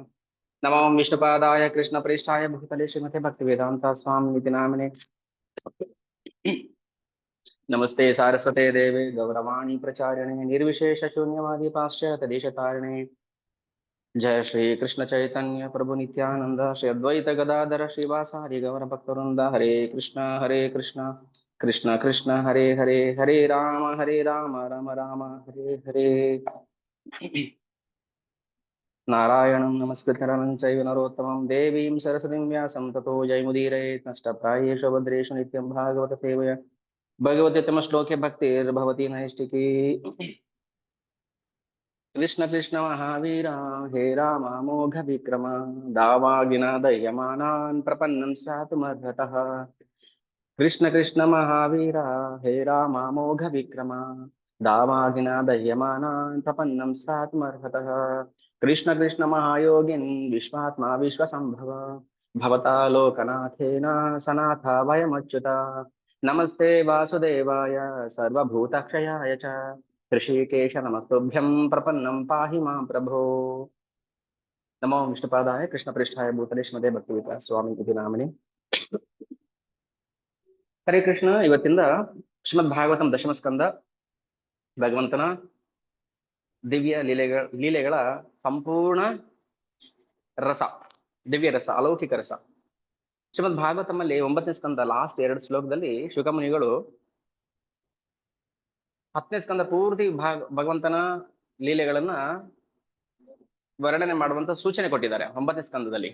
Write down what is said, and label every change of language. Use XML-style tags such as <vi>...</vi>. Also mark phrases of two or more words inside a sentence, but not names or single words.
<sa>नमो विष्णुपादाय कृष्णप्रेष्ठाय भूतले श्रीमते भक्तिवेदान्त स्वामिनिति नामिने। नमस्ते सारस्वते देवे गौरवाणी प्रचारिणे निर्विशेष शून्यवादी पाश्चात्यदेशतारिणे। जय श्री कृष्ण चैतन्य प्रभु नित्यानंद श्री अद्वैत गदाधर श्रीवासादि गौर भक्तवृंद। हरे कृष्ण कृष्ण कृष्ण हरे हरे, हरे राम राम राम हरे हरे। नारायणं नमस्कृत्य नरं चैव नरोत्तमं देवीं सरस्वतीं व्यासं ततो जयमुदीरयेत्। नष्टप्रायेषु भद्रेषु नित्यं भागवत सेवया भगवते श्लोके भक्तिर्भवति नैष्टिकी। कृष्ण कृष्ण महावीरा हे राम मोघ विक्रम दावागिनादयमानान् प्रपन्नं स्यातुमर्हतः। कृष्ण कृष्ण महावीरा हे राम मोघ विक्रम दावागिनादयमानान् प्रपन्नं स्यातुमर्हतः। कृष्ण कृष्ण महायोगिन् विश्वात्मा विश्वसम्भव भवता लोकनाथेन सनाथा वयमच्युता। नमस्ते वासुदेवाय सर्वभूतक्षयाय च ऋषिकेश नमस्तुभ्यं प्रपन्नं पाहि मां प्रभो। नमो विष्णुपादाय कृष्णप्रेष्ठाय भूतले श्रीमते भक्तिवेदांತ ಸ್ವಾಮಿ ಇತಿ ನಾಮಿನಿ।</sa> <kn>ಹರೇ ಕೃಷ್ಣ. ಇವತ್ತಿಂದ ಶ್ರೀಮದ್ ಭಾಗವತಂ ದಶಮ ಸ್ಕಂದ ಭಗವಂತನ ದಿವ್ಯ ಲೀಲೆಗಳ ಸಂಪೂರ್ಣ ರಸ, ದಿವ್ಯ ರಸ, ಅಲೌಕಿಕ ರಸ. ಶ್ರೀಮದ್ ಭಾಗವತಮಲ್ಲಿ 9ನೇ ಸ್ಕಂದ ಲಾಸ್ಟ್ 2 ಶ್ಲೋಕದಲ್ಲಿ ಶುಕಮುನಿಗಳು 10ನೇ ಸ್ಕಂದ ಪೂರ್ತಿ ಭಗವಂತನ ಲೀಲೆಗಳನ್ನ ವರ್ಣನೆ ಮಾಡುವಂತ ಸೂಚನೆ ಕೊಟ್ಟಿದ್ದಾರೆ 9ನೇ ಸ್ಕಂದದಲ್ಲಿ.</kn>